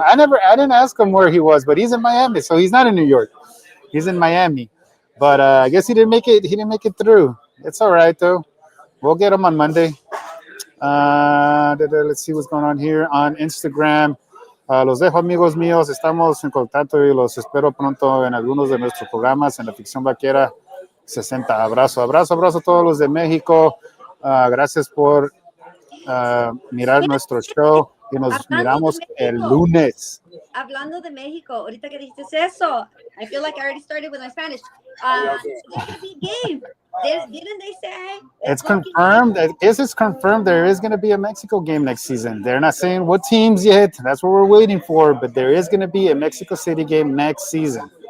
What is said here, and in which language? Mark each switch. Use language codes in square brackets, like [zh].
[en] I didn't ask him where he was, but he's in Miami. So he's not in New York. He's in Miami. But I guess he didn't make it. He didn't make it through. It's all right, though. We'll get him on Monday. Let's see what's going on here on Instagram. [es] Los dejo, amigos míos. Estamos en contacto y los espero pronto en algunos de nuestros programas en la ficción vaquera 60. Abrazo a todos los de México. Gracias por mirar nuestro show y nos miramos el lunes. Hablando de México, ahorita que dijiste eso, [en] I feel like I already started with my Spanish. There's going to be a game. Didn't they say? It's confirmed. I guess it's confirmed there is going to be a Mexico game next season. They're not saying what teams yet. That's what we're waiting for. But there is going to be a Mexico City game next season.